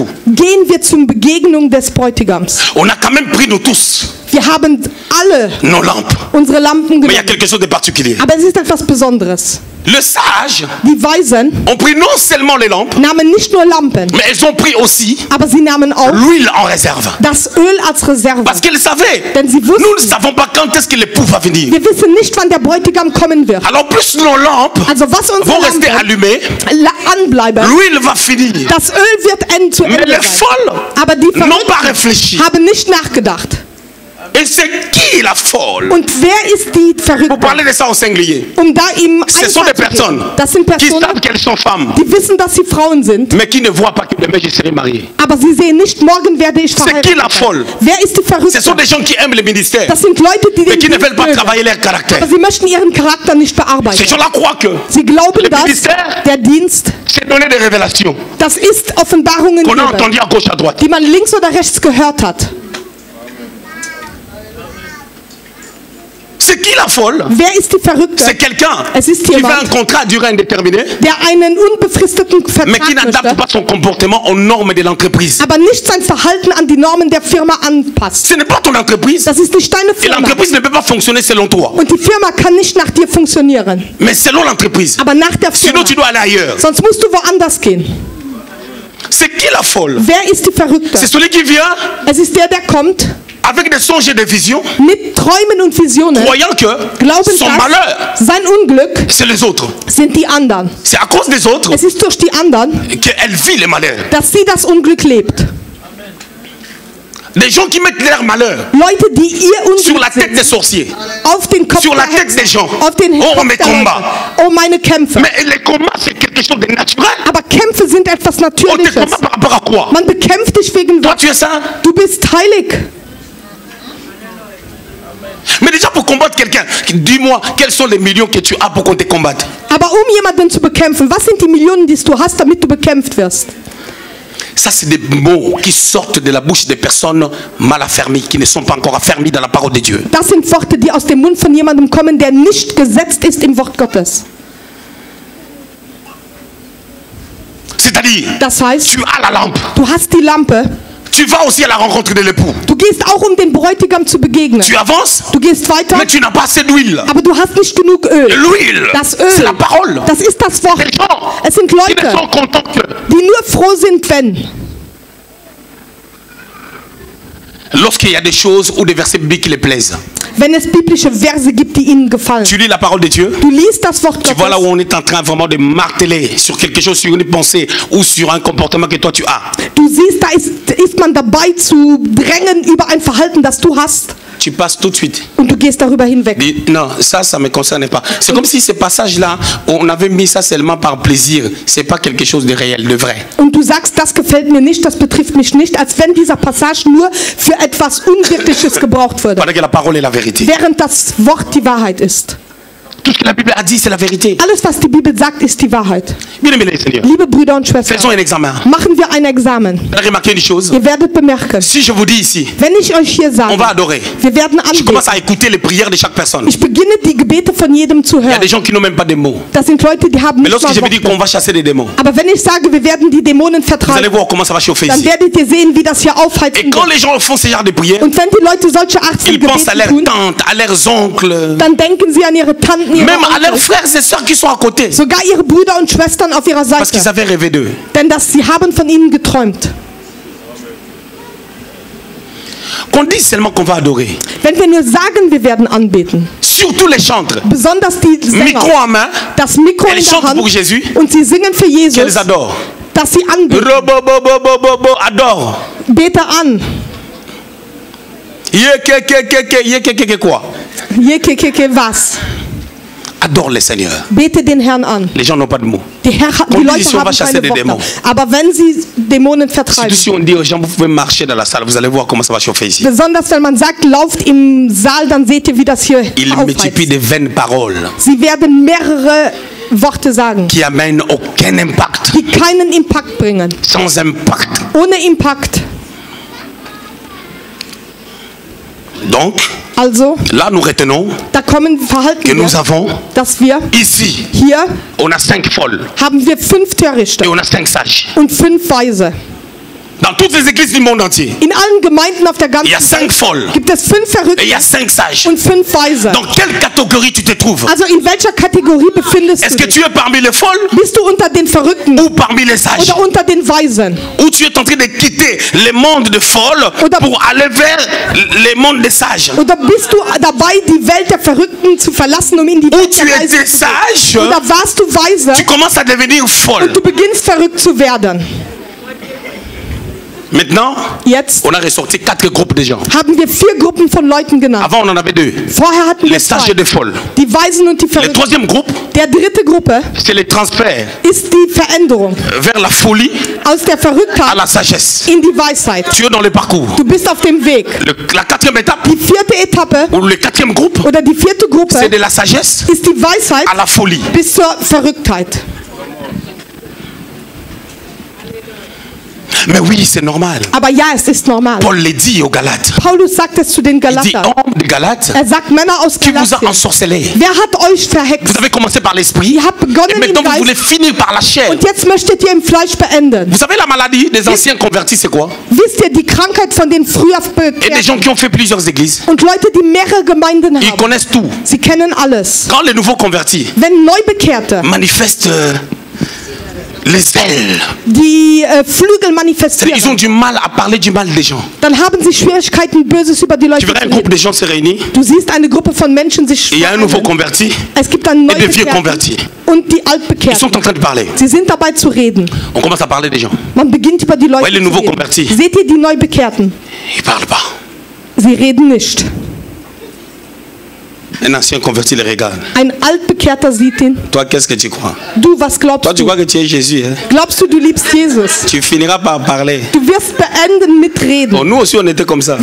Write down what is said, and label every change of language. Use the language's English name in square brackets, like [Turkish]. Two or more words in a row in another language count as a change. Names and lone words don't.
[German] gehen wir zur Begegnung des Bräutigams. [French] On a quand même pris nous tous [German] Wir haben alle [French] nos lampes. [German] unsere Lampen [French] Mais il y a [German] genommen. [French] quelque chose de particulier. [German] Aber es ist etwas Besonderes. [French] Les sages [German] Die Weisen [French] ont pris non seulement les lampes, [German] nahmen nicht nur Lampen, [French] mais elles ont pris aussi [German] aber sie nahmen auch [French] l'huile en réserve. [German] das Öl als Reserve. [French] Parce qu'elles savaient, [German] Denn sie [French] nous ne [German] wussten, [French] savons pas quand est-ce que l'époux va venir. [German] wir wissen nicht, wann der Bräutigam kommen wird. [French] Alors plus nos lampes [German] Also was unsere [French] vont rester [German] Lampen [French] allumées, [German] anbleiben, [French] l'huile va finir. [German] das Öl wird zu [French] Mais [German] Ende [French] les [German] sein. [French] folles [German] Aber die [French] n'ont pas [German] Verrückten [French] réfléchi. [German] haben nicht nachgedacht. [French] Et c'est qui la folle? [German] Und wer ist die [French] Pour [German] Verrückte? [French] parler de ça au singulier, [German] Um da ihm [French] ce sont des [German] Einfall zu [French] personnes [German] geben. Das sind [French] qui [German] Personen, [French] savent qu'elles sont femmes, [German] die wissen, dass sie Frauen sind, [French] mais qui ne voient pas que demain je serai marié. [German] aber sie sehen nicht, morgen werde ich [French] C'est qui la [German] verheiratet. [French] folle? [German] Wer ist die [French] Ce [German] Verrückte? [French] sont des gens qui aiment le ministère, [German] Das sind Leute, die [French] mais [German] den [French] qui ne [German] Dienst [French] veulent pas [German] mögen, [French] travailler leur caractère. [German] aber sie möchten ihren Charakter nicht [French] Ces [German] bearbeiten. [French] gens-là croient que [German] Sie glauben, [French] Le [German] dass [French] Ministère [German] der Dienst, [French] c'est donner des révélations [German] das ist Offenbarungen [French] qu'on a [German] geben, [French] entendues à gauche à droite. [German] die man links oder rechts gehört hat. [French] C'est qui la folle? [German] Wer ist die Verrückte? [French] C'est quelqu'un [German] Es ist [French] qui fait [German] jemand, [French] un contrat à durée indéterminée, [German] der einen unbefristeten [French] mais qui [German] Vertrag [French] n'adapte [German] möchte, [French] pas son comportement aux normes de l'entreprise. [German] aber nicht sein Verhalten an die Normen der Firma anpasst. [French] Ce n'est pas ton entreprise. [German] Das ist nicht deine [French] Et [German] Firma. [French] l'entreprise ne peut pas fonctionner selon toi, [German] Und die Firma kann nicht nach dir funktionieren, [French] mais selon l'entreprise. [German] aber nach der Firma. [French] Sinon, tu dois aller ailleurs. [German] Sonst musst du woanders gehen. [French] C'est qui la folle? [German] Wer ist die Verrückte? [French] C'est celui qui vient [German] Es ist der kommt [French] avec des songes et des visions, [German] mit Träumen und Visionen, [French] croyant que [German] glauben, [French] son malheur, [German] dass sein Unglück [French] c'est les autres. [German] sind die anderen. [French] C'est à cause des autres [German] Es ist durch die anderen, [French] qu'elle vit les malheurs. [German] dass sie das Unglück lebt. [French] Des gens qui mettent leur malheur [German] Leute, die ihr [French] sur la [German] Unglück [French] tête des [German] sind, [French] sorciers, [German] auf den Kopf [French] sur la [German] der [French] tête des [German] Hexen, [French] gens. [German] auf den [French] Oh, [German] Kopf [French] mes [German] der Leute. [French] combats. [German] Oh, meine Kämpfe. [French] Mais les combats, c'est quelque chose de naturel. [German] Aber Kämpfe sind etwas [French] On te [German] Natürliches. [French] combat par rapport à quoi? [German] Man bekämpft dich wegen [French] Toi, [German] was? [French] tu es ça? [German] Du bist heilig. [French] Mais déjà pour combattre quelqu'un, dis-moi, quels sont les millions que tu as pour qu'on te combatte? [German] Aber um jemanden zu bekämpfen, was sind die Millionen, die du hast, damit du bekämpft wirst? [French] Ça, c'est des mots qui sortent de la bouche des personnes mal affermies, qui ne sont pas encore affermies dans la parole de Dieu. [German] Das sind Worte, die aus dem Mund von jemandem kommen, der nicht gesetzt ist im Wort Gottes. [French] C'est-à-dire, [German] Das heißt, [French] tu as la lampe. [German] du hast die Lampe, [French] Tu vas aussi à la rencontre de l'époux. [German] du gehst auch, um dem Bräutigam zu begegnen. [French] Tu avances, [German] Du gehst weiter, [French] mais tu n'as pas assez d'huile. [German] aber du hast nicht genug Öl. [French] L'huile, [German] Das [French] c'est [German] Öl, [French] la parole. [German] das ist das Wort. [French] Les gens [German] Es sind [French] qui ne [German] Leute, [French] sont contents que [German] die nur froh sind, wenn. [French] lorsqu'il y a des choses ou des versets bibliques qui les plaisent. [German] Wenn es biblische Verse gibt, die ihnen gefallen. [French] Tu lis la parole de Dieu. [German] Du liest das Wort [French] Tu vois là où [German] Gottes. [French] on est en train vraiment de marteler sur quelque chose, sur une pensée ou sur un comportement que toi tu as. [German] Du siehst, da ist man dabei zu drängen über ein Verhalten, das du hast. [French] Tu passes tout de suite. [German] Und du gehst darüber hinweg. [French] Dis, non, ça me concerne pas. C'est comme si ces passages-là, on avait mis ça seulement par plaisir. C'est pas quelque chose de réel, de vrai. [German] Und du sagst, das gefällt mir nicht, das betrifft mich nicht, als wenn dieser Passage nur für etwas Unwirkliches gebraucht würde. [French] Pendant que la parole est la vérité. [German] Während das Wort die Wahrheit ist. [French] Tout ce que la Bible a dit, c'est la vérité. [German] Alles, was die Bibel sagt, ist die Wahrheit. [French] Bien aimé les Seigneurs, [German] Liebe Brüder und [French] faisons [German] Schwestern, [French] un examen. [German] machen wir ein Examen. [French] Vous avez remarqué une chose? [German] Ihr werdet bemerken, [French] Si je vous dis ici, [German] wenn ich euch hier [French] on [German] sage, [French] va adorer. [German] wir werden [French] Je commence [German] anbeten. [French] à écouter les prières de chaque personne. [German] Ich beginne die Gebete von jedem zu [French] Il y a [German] hören. [French] des gens qui n'ont même pas de mots. [German] Das sind Leute, die haben [French] Mais [German] nicht [French] lorsque [German] mal [French] je vais dire qu'on [German] Worte. [French] va chasser des démons, [German] Aber wenn ich sage, wir werden die Dämonen [French] vous allez [German] vertreiben, [French] voir comment ça va chauffer [German] dann [French] ici. [German] werdet ihr sehen, wie das hier [French] Et [German] aufheizen [French] quand [German] wird. [French] les gens font ce genre de prières, [German] Und wenn die Leute solche Art von [French] ils pensent à [German] Gebeten [French] leurs [German] tun, [French] tantes, à leurs oncles, [German] dann denken sie an ihre Tanten, ihre [French] même à leurs [German] Onkel, [French] frères et sœurs qui sont à côté. [German] sogar ihre Brüder und Schwestern auf ihrer [French] Parce qu'ils [German] Seite. [French] avaient rêvé d'eux. [German] Denn sie haben von ihnen geträumt. [French] Qu'on dise seulement qu'on va adorer. [German] Wenn wir nur sagen, wir werden anbeten, [French] Surtout les chantres. [German] besonders die [French] Micro [German] Sänger, [French] en main, [German] das Mikro [French] elles [German] in der [French] chantent [German] Hand [French] pour Jésus, [German] und sie singen für Jesus, [French] qu'elles adorent. [German] dass sie anbeten. [French] Robobobobobobo, adore. [German] Bete an. [French] Ye ke quoi? [German] Je, was? [French] adore le Seigneur. [German] Bete den Herrn an. [French] Les gens n'ont pas de mots. [German] Die [French] On dit [German] Leute [French] ici, on va [German] haben [French] chasser [German] keine [French] des [German] Worte. [French] démons. [German] Aber wenn sie Dämonen [French] Surtout [German] vertreiben, [French] si on dit aux gens, vous pouvez marcher dans la salle, vous allez voir comment ça va chauffer ici. [German] besonders wenn man sagt, lauft im Saal, dann seht ihr, wie das hier [French] Il multiplie [German] aufheizt. [French] des vaines paroles [German] Sie werden mehrere Worte sagen, [French] qui amènent aucun impact. [German] die keinen Impact bringen. [French] Sans impact. [German] Ohne Impact. [French] Donc, [German] Also, [French] là nous retenons [German] da kommen [French] que [German] Verhalten, [French] nous avons [German] dass wir [French] ici, [German] hier [French] on a 5 folles [German] haben wir 5 [French] et [German] Törichte [French] on a 5 sages. [German] und 5 Weise. [French] Dans toutes les églises du monde entier, [German] In allen Gemeinden auf der [French] il y a [German] ganzen [French] 5 [German] Welt [French] folles [German] gibt es 5 [French] et il [German] Verrückte [French] y a 5 sages. [German] und 5 Weise. [French] Dans quelle catégorie tu te trouves? [German] Also in welcher Kategorie befindest [French] Est-ce [German] du [French] que [German] dich? [French] tu es parmi les folles [German] Bist du unter den Verrückten [French] ou parmi les sages? [German] oder unter den Weisen? [French] Ou tu es en train de quitter le monde des folles [German] Oder- [French] pour aller vers le monde des sages? [German] Oder bist du dabei, die Welt der Verrückten zu verlassen, um in die [French] Ou [German] Welt [French] tu [German] der [French] étais [German] Weisen zu gehen? [French] sage, [German] Oder warst du weise [French] tu commences à devenir folle. [German] und du beginnst verrückt zu werden? [French] Maintenant, [German] Jetzt [French] on a ressorti 4 groupes de gens. [German] haben wir 4 Gruppen von Leuten genannt. [French] Avant, on en avait 2. [German] Vorher hatten wir [French] Les sages [German] 2. [French] et les folles. [German] Die Weisen und die [French] Le [German] Verrückten. [French] troisième groupe, [German] Der dritte Gruppe [French] c'est le transfert [German] ist die Veränderung [French] vers la folie [German] aus der [French] à [German] Verrücktheit [French] la sagesse. [German] in die Weisheit. [French] Tu es dans le parcours. [German] Du bist auf dem Weg. [French] La 4e étape, [German] Die 4. Etappe [French] ou le 4e groupe, [German] oder die 4. Gruppe [French] c'est de la sagesse [German] ist die Weisheit [French] à la folie. [German] bis zur Verrücktheit. [French] Mais oui, c'est normal. [German] Aber ja, es ist normal. [French] Paul le dit aux Galates. [German] Paulus sagt es zu den [French] Il dit, [German] Galatern. [French] hommes de Galates, [German] Er sagt, Männer aus [French] qui vous a [German] Galatien, [French] ensorcelé? [German] wer hat euch verhext? [French] Vous avez commencé par l'esprit, [German] Ihr habt begonnen [French] et [German] im [French] maintenant vous voulez [German] Geist [French] finir par la chair. [German] und jetzt möchtet ihr im Fleisch beenden. [French] Vous savez, la maladie des anciens convertis, c'est quoi? [German] Wisst ihr, die Krankheit von den früher [French] Et des [German] Bekehrten [French] gens qui ont fait plusieurs églises, [German] und Leute, die mehrere Gemeinden [French] ils [German] haben, [French] connaissent tout. [German] sie kennen alles. [French] Quand les nouveaux convertis [German] Wenn Neubekehrte [French] manifestent les ailes, [German] die Flügel [French] c'est-à-dire, ils ont [German] manifestieren, [French] du mal à parler du mal des gens. [German] dann haben sie Schwierigkeiten, Böses über die [French] Tu [German] Leute [French] verras [German] zu [French] un groupe [German] reden. [French] de gens se réunir, [German] Du siehst eine Gruppe von Menschen sich [French] il y a un nouveau [German] vereinen. [French] converti, [German] Es gibt einen [French] et des vieux [German] Neubekehrten [French] convertis. [German] und die [French] Ils sont [German] Altbekehrten. [French] en train de parler. [German] Sie sind dabei zu reden. [French] On commence à parler des gens. [German] Man beginnt über die Leute [French] Ouais, les [German] zu [French] nouveaux [German] reden. [French] convertis. [German] Seht ihr die Neubekehrten? [French] Ils ne parlent pas. [German] Sie reden nicht. [French] Un ancien converti les regarde. [German] Ein Altbekehrter sieht ihn. [French] Toi, qu'est-ce que tu crois? [German] Du, was [French] Toi, [German] glaubst [French] tu [German] du? [French] crois que tu es Jésus. Hein? [German] Glaubst du, du liebst Jesus? [French] Tu finiras par parler. [German] Du wirst beenden mit [French] Bon, [German] Reden. [French] nous aussi, on était comme ça.